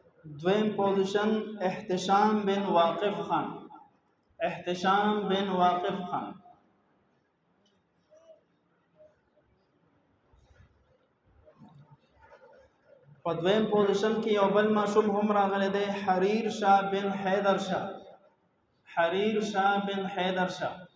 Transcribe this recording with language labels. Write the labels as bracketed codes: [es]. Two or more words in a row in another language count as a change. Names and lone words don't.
[ps] دویم پوزیشن احتشام بن واقف خان. احتشام بن واقف خان. په دویم پوزیشن کې یو بل ماشوم هم راغلی دی، حریر شاه بن حیدر شاه. حریر شاه بن حیدر شاه.